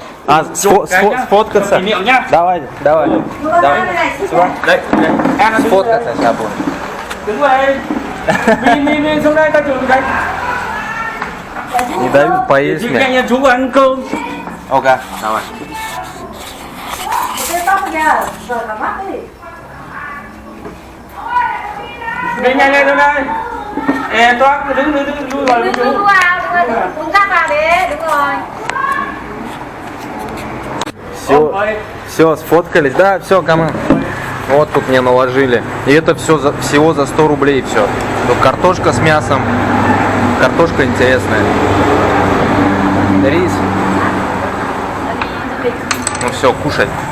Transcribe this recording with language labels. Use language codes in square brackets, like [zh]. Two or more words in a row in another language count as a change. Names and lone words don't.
[ru] Сфоткаться? Давай. Сфоткаться сейчас будем. Не дают поесть мне. Ага, давай. [vi] Đi nhanh lên đây. Toát đứng vào Đứng qua, đứng cắt vào đi, đúng rồi. [ru] Все, сфоткались, да, все, команд. Вот тут мне наложили. И это все всего за 100 рублей все. Тут картошка с мясом. Картошка интересная. Рис. Ну все, кушать.